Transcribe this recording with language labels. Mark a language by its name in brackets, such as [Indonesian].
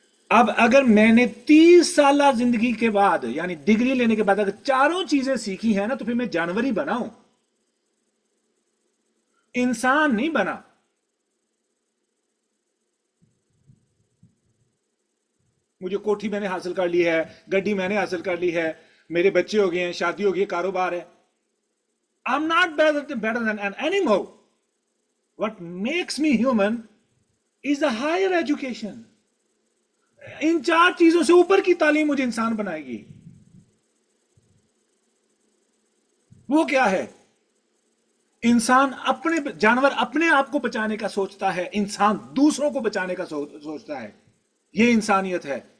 [Urdu] اب اگر میں نے 30 سالہ زندگی کے بعد, یعنی ڈگری لینے کے بعد اگر 4 چیزیں سیکھی ہیں نا, تو پھر میں جانور ہی بنا ہوں, انسان نہیں بنا. مجھے کوٹھی میں نے حاصل کر لی ہے, گڈی میں نے حاصل کر لی ہے, میرے بچے ہو گئے ہیں, شادی ہو گئی ہے, کاروبار ہے. [English] I'm not better than an animal. What makes me human is the higher education. [Urdu] ان 4 چیزوں سے اوپر کی تعلیم مجھے انسان بنائے گی. وہ کیا ہے؟ انسان جانور اپنے آپ کو بچانے کا سوچتا ہے, انسان دوسروں کو بچانے کا سوچتا ہے. یہ انسانیت ہے.